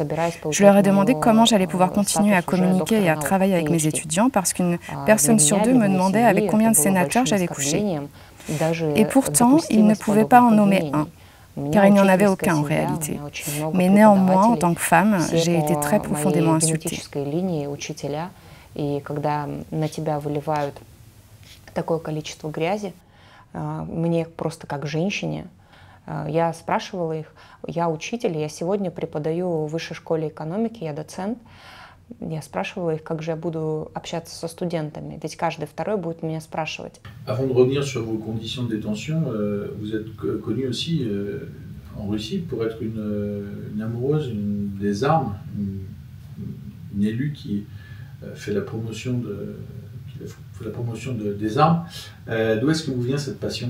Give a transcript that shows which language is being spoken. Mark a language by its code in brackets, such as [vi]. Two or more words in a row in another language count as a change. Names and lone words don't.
[fr] Je leur ai demandé comment j'allais pouvoir continuer à communiquer et à travailler avec mes étudiants parce qu'une personne sur 2 me demandait avec combien de sénateurs j'avais couché. Et pourtant, ils ne pouvaient pas en nommer un. car il n'y en avait aucun en réalité. Mais néanmoins, en tant que femme, j'ai été très profondément insultée. [ru] И когда на тебя выливают такое количество грязи, мне просто как женщине, я спрашивала их, я учитель, я сегодня преподаю в высшей школе экономики, я доцент, я спрашивала их, как же я буду общаться со студентами, ведь каждый второй будет меня спрашивать. [fr] Avant de revenir sur vos conditions de détention, vous êtes connue aussi en Russie pour être une amoureuse des armes, une élue qui fait la promotion des armes. D'où est-ce que vous vient cette passion?